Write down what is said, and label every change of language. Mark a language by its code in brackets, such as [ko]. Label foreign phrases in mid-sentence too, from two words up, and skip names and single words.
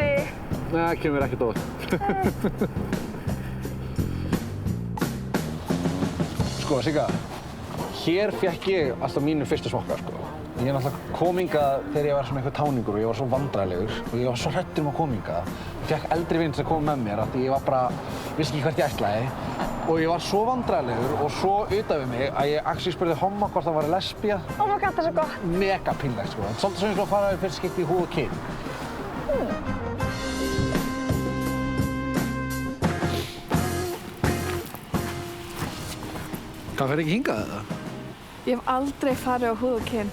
[is] Nei, það kemur ekkert óvart. Sko, Sigga, hér fékk ég alltaf mínu fyrstu smokka, sko. Ég náttúrulega kom hingað þegar ég var svona einhver táningur og ég var svo vandræðilegur og ég var svo hræddur að koma hingað. Ég fékk eldri vin til að koma með mér af því ég var bara, vissi ekki hvert ég ætlaði. Og ég var svo vandræðilegur og svo utan við mig að ég actually spurði homma hvort það var lesbía. [en] Oh my god, [is] það er svo gott. Mega pínlegt, sko. Svolítið sem ég að fara fyrst skipti í húð og kyn. Hvað fer ekki hingað eða? Ég hef aldrei farið á húð og kyn.